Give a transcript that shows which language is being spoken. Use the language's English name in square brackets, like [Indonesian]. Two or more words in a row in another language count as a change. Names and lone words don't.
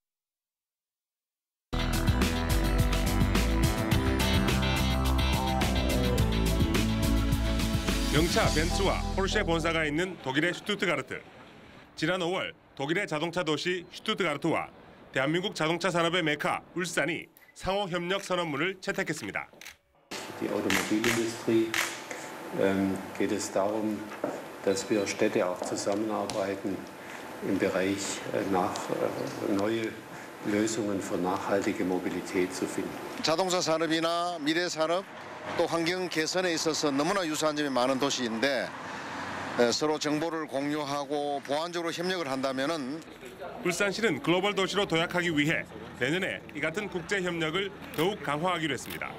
[Korean] 명차 벤츠와 폴쉐 본사가 있는 독일의 슈투트가르트. 지난 5월 독일의 자동차 도시 슈투트가르트와 대한민국 자동차 산업의 메카 울산이 상호 협력 선언문을 채택했습니다. [German] Die Automobilindustrie geht es darum, dass wir Städte auch zusammenarbeiten im Bereich neue Lösungen für nachhaltige Mobilität zu finden. [Korean] 자동차 산업이나 미래 산업 또 환경 개선에 있어서 너무나 유사한 점이 많은 도시인데 서로 정보를 공유하고 보완적으로 협력을 한다면은 울산시는 글로벌 도시로 도약하기 위해 내년에 이 같은 국제 협력을 더욱 강화하기로 했습니다.